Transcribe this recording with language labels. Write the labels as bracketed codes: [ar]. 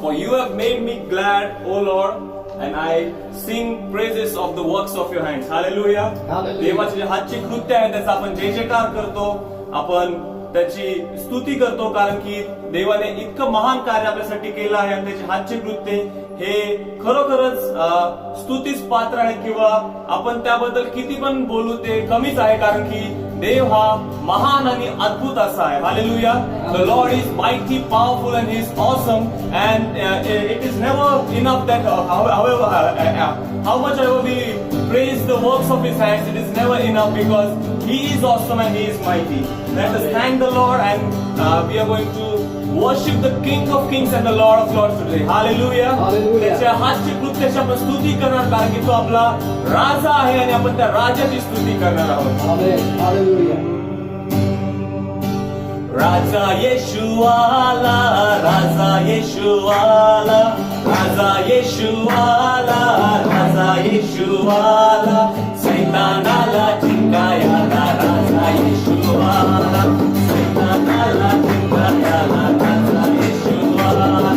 [en] For you have made me glad, O Lord, and I sing praises of the works of your hands. Hallelujah. Hallelujah. [mr] देवाचे जे हातची कृत्य आहे त्याचा आपण जय जयकार करतो, आपण त्याची स्तुती करतो, कारण की देवाने इतकं महान कार्य आपल्यासाठी केलं आहे आणि त्याचे हातचे कृत्य हे खरोखरच स्तुतीस पात्र आहे, किंवा आपण त्याबद्दल किती पण बोलू ते कमीच आहे, कारण की देव हा महान आणि अद्भुत असा आहे. [en] Hallelujah. The Lord is mighty, powerful and he is awesome, and it is never enough that how much ever we praise the works of his hands, it is never enough, because he is awesome and he is mighty. Let us thank the Lord, and we are going to worship the King of Kings and the Lord of Lords today. Hallelujah. Hallelujah. [mr] त्याच्या हातची कृत्याची आपण स्तुती करणार, कारण की तो आपला राजा आहे आणि आपण त्या राजाची स्तुती करणार आहोत. [en] Amen. Hallelujah. [mr] राजा येशू आला, राजा येशू आला, राजा येशू आला, राजा येशू आला, सैतानाला चिंगायाला राजा येशू आला, सैतानाला चिंगायाला राजा येशू आला,